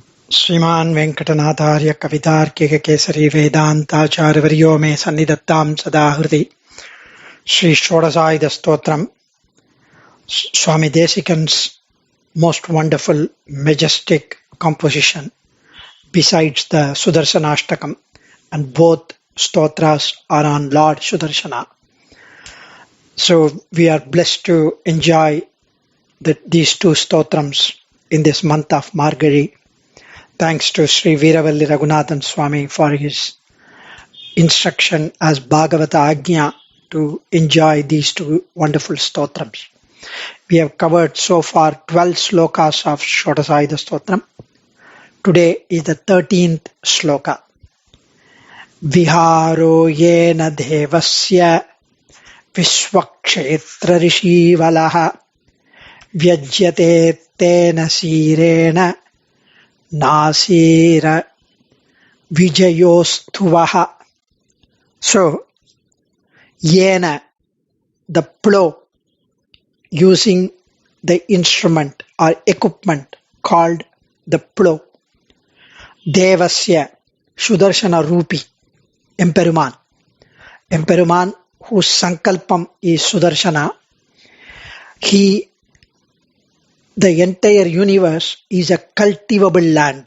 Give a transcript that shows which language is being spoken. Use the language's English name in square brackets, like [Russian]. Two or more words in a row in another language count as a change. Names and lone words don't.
[Sanskrit] श्रीमान् वेंकटनाथार्य कवितार्किक केसरी वेदांताचार्यवर्यो मे सन्निधत्तां सदा हृदि [English] श्री Shodasaayudha Stotram, Swami Desikan's most wonderful, majestic composition besides the Sudarshanashtakam, and both stotras are on Lord Sudarshana. So we are blessed to enjoy these two stotrams in this month of Maargazhi. Thanks to Sri Madhavakannan Swami for his instruction as Bhagavata Agnya to enjoy these two wonderful stotrams. We have covered so far 12 slokas of Shodasaayudha Stotram. Today is the 13th sloka. [Sanskrit] विहारो येन देवस्य विश्वक्षेत्र ऋषीवलः व्यज्यते तेन सीरेण नासीर विजयोऽस्तु वः. [English] So, Yena, the plow, using the instrument or equipment called the plow. Devasya, Sudarshana Rupi, Emperuman. Emperuman, whose Sankalpam is Sudarshana, the entire universe is a cultivable land.